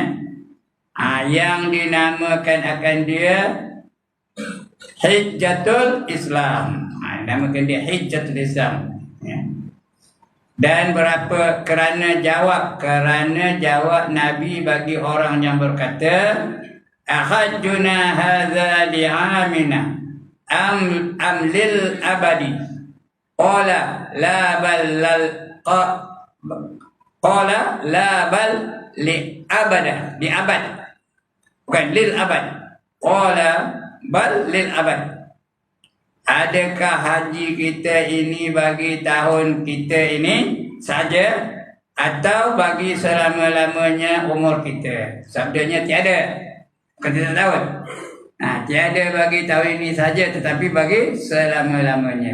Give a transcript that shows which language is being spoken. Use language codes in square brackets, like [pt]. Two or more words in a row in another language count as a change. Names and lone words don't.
[ms] Yang dinamakan akan dia Hijjatul Islam. Namakan dia Hijjatul Islam ya. Dan berapa kerana jawab Nabi bagi orang yang berkata [ar] أحججنا هذا لعامنا أم للأبد قال لا بل لأبد [ms] bukan [ar] للأبد قال بل للأبد. [ms] Adakah haji kita ini bagi tahun kita ini saja atau bagi selama-lamanya umur kita? Sabdanya tiada. Bukan tidak tahu. Tiada bagi tahun ini saja tetapi bagi selama-lamanya.